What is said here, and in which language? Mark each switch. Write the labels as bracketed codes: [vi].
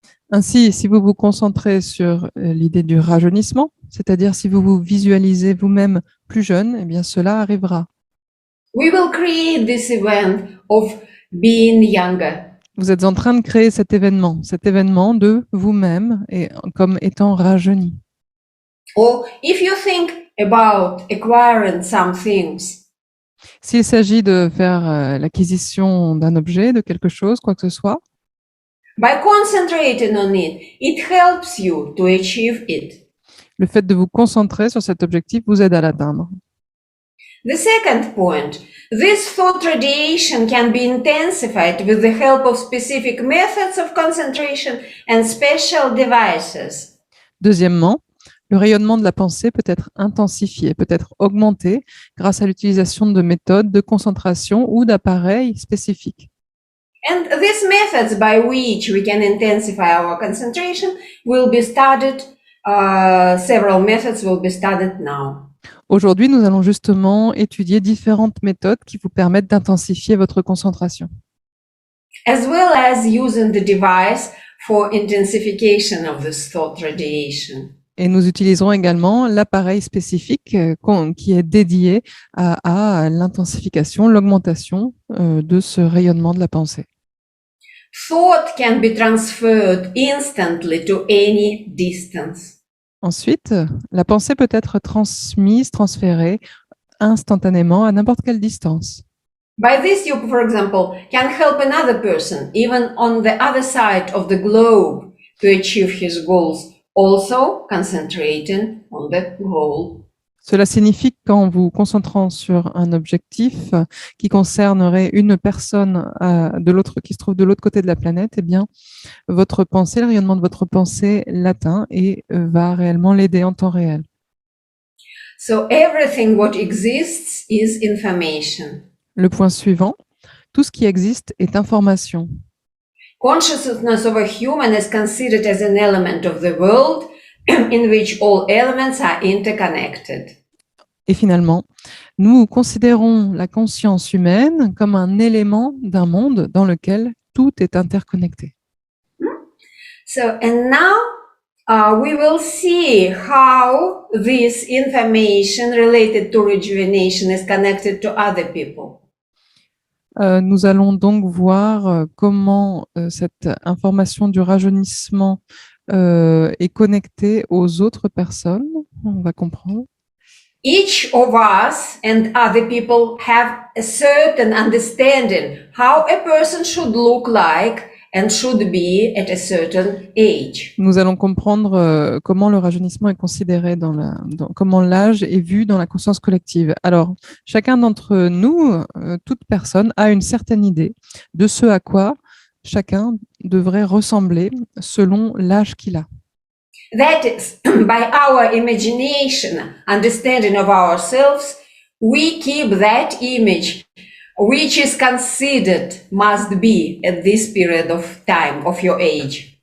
[fr] Ainsi, si vous vous concentrez sur l'idée du rajeunissement, c'est-à-dire si vous vous visualisez vous-même plus jeune, eh bien cela arrivera. [en] We will create this event of being younger. [fr] Vous êtes en train de créer cet événement de vous-même et comme étant rajeuni. [en] Or if you think about acquiring some things, [fr] S'il s'agit de faire l'acquisition d'un objet, de quelque chose, quoi que ce soit, [en] by concentrating on it, it helps you to achieve it. [fr] le fait de vous concentrer sur cet objectif vous aide à l'atteindre. [en] The second point, this thought radiation can be intensified with the help of specific methods of concentration and special devices. [fr] Deuxièmement, le rayonnement de la pensée peut être intensifié, peut être augmenté grâce à l'utilisation de méthodes de concentration ou d'appareils spécifiques. [en] And these methods by which we can intensify our concentration will be studied, several methods will be studied now. [fr] Aujourd'hui, nous allons justement étudier différentes méthodes qui vous permettent d'intensifier votre concentration. [en] As well as using the device for intensification of this thought radiation. [fr] Et nous utiliserons également l'appareil spécifique qui est dédié à l'intensification, l'augmentation de ce rayonnement de la pensée. [en] Thought can be transferred instantly to any distance. [fr] Ensuite, la pensée peut être transférée instantanément à n'importe quelle distance. [en] By this, you, for example, can help another person, even on the other side of the globe, to achieve his goals, also concentrating on the goal. [fr] Cela signifie qu'en vous concentrant sur un objectif qui concernerait une personne qui se trouve de l'autre côté de la planète, eh bien, votre pensée, le rayonnement de votre pensée l'atteint et va réellement l'aider en temps réel. [en] So everything what exists is information. [fr] Le point suivant, tout ce qui existe est information. [en] Consciousness of a human is considered as an element of the world in which all elements are interconnected. [fr] Et finalement, nous considérons la conscience humaine comme un élément d'un monde dans lequel tout est interconnecté. [en] So, and now we will see how this information related to rejuvenation is connected to other people. [fr] Nous allons donc voir comment cette information du rajeunissement est connectée aux autres personnes. On va comprendre. [en] Each of us and other people have a certain understanding how a person should look like and should be at a certain age. [fr] Nous allons comprendre comment le rajeunissement est considéré comment l'âge est vu dans la conscience collective. Alors, chacun d'entre nous, toute personne, a une certaine idée de ce à quoi chacun devrait ressembler selon l'âge qu'il a. [en] That is, by our imagination, understanding of ourselves, we keep that image which is considered must be at this period of time of your age.